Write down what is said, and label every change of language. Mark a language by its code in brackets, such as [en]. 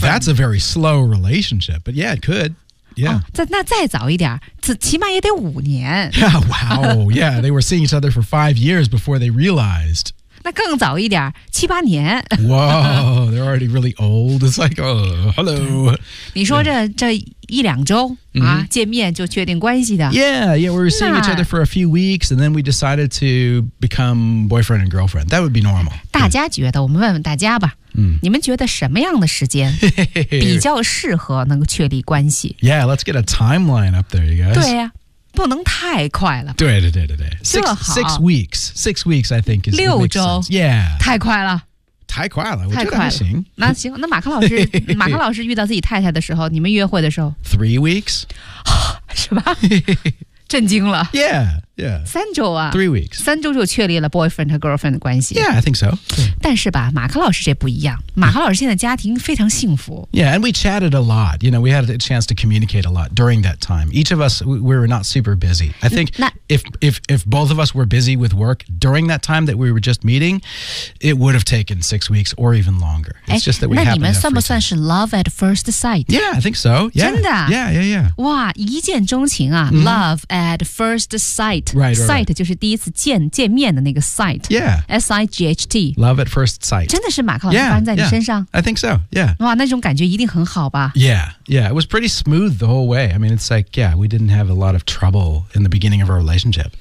[en] Well, that's a very slow relationship. But yeah, it could. Yeah. [zh] 那再早一点，起码也得五年。 [en] Yeah, wow. Yeah, they were seeing each other for 5 years before they realized. [zh] 那更早一点，七八年。 [en] Wow, they're already really old. It's like, oh, hello. [zh] 你说这一两周、mm-hmm. 啊、见面就确定关系的。 [en] Yeah, we were seeing each other for a few weeks, and then we decided to become boyfriend and girlfriend. That would be normal. [zh] 大家觉得，我们问问大家吧。嗯、你们觉得什么样的时间比较适合能够确立关系 [en] ？Yeah, let's get a timeline up there, you guys. [zh] 对呀、啊，不能太快了。对对对对对。 [en] Six weeks, I think is [zh] 六周。 [en] Yeah. [zh] 太快了。太快了，我觉得还行。那行，那马克老师，马克老师遇到自己太太的时候，你们约会的时候 [en] ，3 weeks， [zh] 是吧？震惊了。 [en] Yeah. [zh] 三周啊 [en] 3 weeks [zh] 三周就确立了 boyfriend 和 girlfriend 的关系 [en] Yeah, I think so [zh] 但是吧马克老师这不一样马克老师现在家庭非常幸福 [en] Yeah, and we chatted a lot You know, we had a chance to communicate a lot during that time Each of us, we were not super busy I think if both of us were busy with work during that time that we were just meeting It would have taken 6 weeks or even longer It's just that we happened to have [zh] 那你们算不算是 [en] love at first sight? Yeah, I think so yeah, [zh] 真的 [en] Yeah [zh] 哇一见钟情啊、 [en] mm-hmm. Love at first sight right. [zh] Sight 就是第一次见面的那个 sight. [en] Yeah. S-I-G-H-T. Love at first sight. [zh] 真的是马克老师发生在你身上 [en] yeah, I think so, yeah. [zh] 哇那种感觉一定很好吧 [en] Yeah, it was pretty smooth the whole way. I mean, it's like, yeah, we didn't have a lot of trouble in the beginning of our relationship.